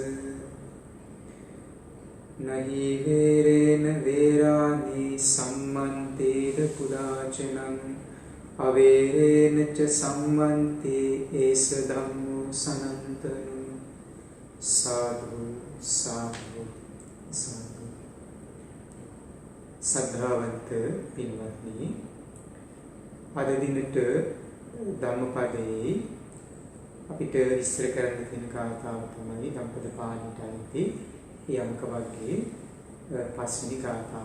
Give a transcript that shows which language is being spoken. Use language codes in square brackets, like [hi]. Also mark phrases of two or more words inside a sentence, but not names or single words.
[pi] නහි වේරේන වේරානි සම්මන්තේද පුරාචනං අවේරේන ච සම්මන්තේ ඒස ධම්මෝ සනන්තනු සාදු සාදු සාදු. [si] සද්ධාවන්ත පින්වත්නි, අද දිනට ධම්මපදයේ අපිට විස්තර කරන්න තියෙන කාතාව තමයි ධම්පද පාළියට අයිති යමක වර්ගයේ පස්වෙනි කාතාව.